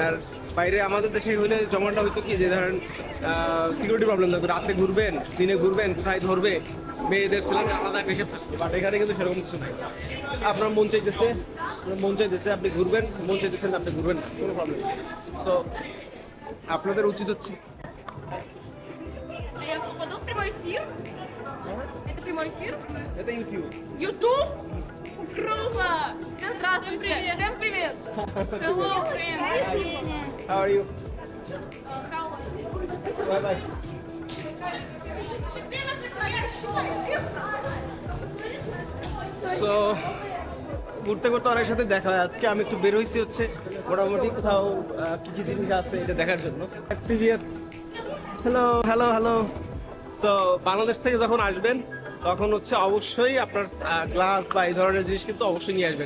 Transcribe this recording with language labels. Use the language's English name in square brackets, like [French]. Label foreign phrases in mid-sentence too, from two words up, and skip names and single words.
[Bangla] আর বাইরে আমাদের দেশে হলে জমাটা হইতো কি যে ধরেন [English] security problem [Bangla] থাকবে, রাতে ঘুরবেন দিনে ঘুরবেন কোথায় ধরবে, মেয়েদের ছেলেদের আলাদা হিসেব থাকবে। বাট এখানে কিন্তু সেরকম কিছু নাই, আপনার মন চাইতেছে আপনি ঘুরবেন, মন চাইতেছেন আপনি ঘুরবেন না, কোনো প্রবলেম নেই। তো আপনাদের উচিত হচ্ছে [Russian] А я попаду в прямой эфир? Это прямой эфир? [Bangla] এটা ইউটিউব। [Russian] YouTube? Круто! Всем здравствуйте! Всем привет! [English] Hello, friend! How are you? Bye bye. So, [Bangla] ঘুরতে ঘুরতে অনেক সাথে দেখা হয়। আজকে আমি একটু বের হয়েছি হচ্ছে মোটামুটি কোথাও কি কি জিনিস আছে এটা দেখার জন্য। [English] hello hello hello. [Bangla] সো বাংলাদেশ থেকে যখন আসবেন তখন হচ্ছে অবশ্যই আপনার গ্লাস বা এই ধরনের জিনিস কিন্তু অবশ্যই নিয়ে আসবেন।